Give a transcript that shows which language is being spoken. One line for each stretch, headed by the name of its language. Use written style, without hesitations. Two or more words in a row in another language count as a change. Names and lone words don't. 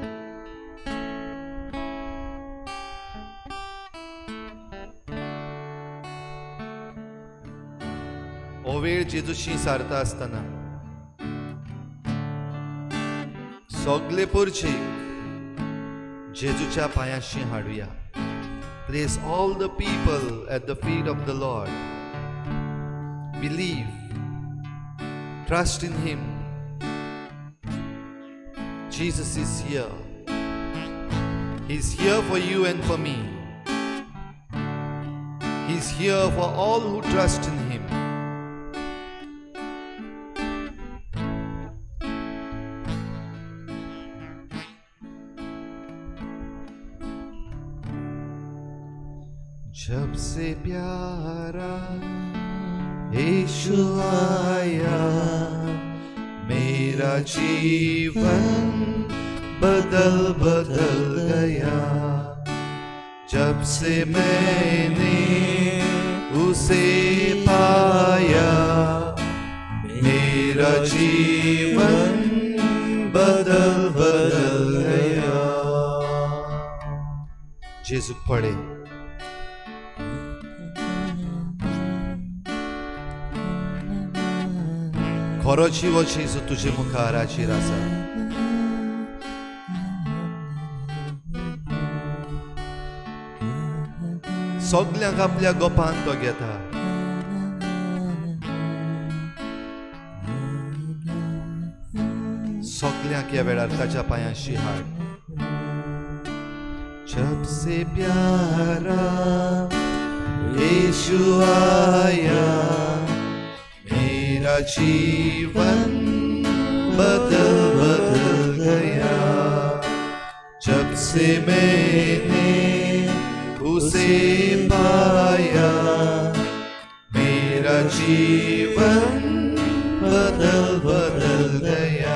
Konkani: हो वेळ जेजूशी सारता आसतना सगळे परचेक जेजूच्या पांयाशी हाडुया.
English: Place all the people at the feet of the Lord. Believe, trust in Him. Jesus is here. He's here for you and for me. He's here for all who trust in Him.
Hindi: जब से प्यारा यीशु आया, मेरा जीवन बदल गया. जब से मैंने उसे पाया, मेरा जीवन बदल गया.
Konkani: जेजू पढ़े. खरो जिवो जेजू तुजे मुखार हाजीर आसा. सगळ्यांक आपल्या गोपान तो घेता. सगळ्यांक ह्या वेळार ताच्या पांयाशी हाड.
Hindi: जब से प्यारा यीशु आया, मेरा जीवन बदल गया. जब से मैंने उसे पाया, मेरा जीवन बदल गया.